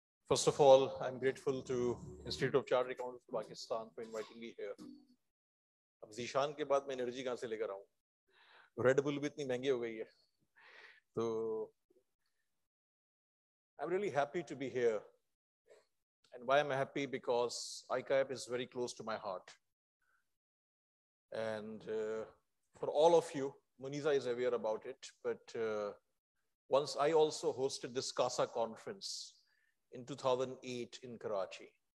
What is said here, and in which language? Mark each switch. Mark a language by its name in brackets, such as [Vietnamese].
[English] First of all, I'm grateful to Institute of Chartered Accountants of Pakistan for inviting me here. [Hindi] अब ज़ीशान के बाद मैं energy कहाँ से लेकर आऊँ? रेड बुल भी इतनी महंगी हो गई है. [English] So I'm really happy to be here. And why am I happy? Because ICAP is very close to my heart. And for all of you, Muniza is aware about it, but once I also hosted this CASA conference in 2008 in Karachi.